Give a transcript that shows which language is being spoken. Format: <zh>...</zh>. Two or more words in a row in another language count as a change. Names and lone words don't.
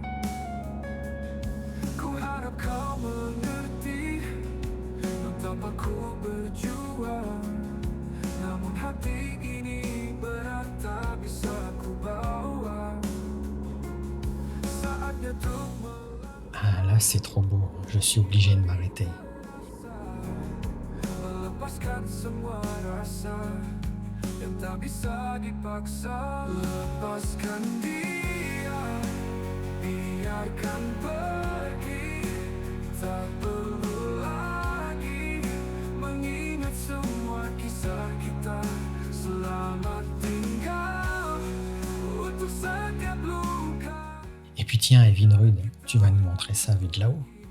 <id>Ku harap kau mengerti betapa ku berjuang. Namun hati ini berat, tak bisa ku bawa. Saatnya untuk</id> <fr>Ah là c'est trop beau, je suis obligé de m'arrêter.</fr> <id>melepaskan semua rasa yang tak bisa dipaksa. Lepaskan dia, biarkan pergi, tak perlu lagi mengingat semua kisah kita. Selamat tinggal untuk setiap luka.</id> <fr>Et puis tiens, Evinrude, tu vas nous montrer ça vu de là-haut.</fr>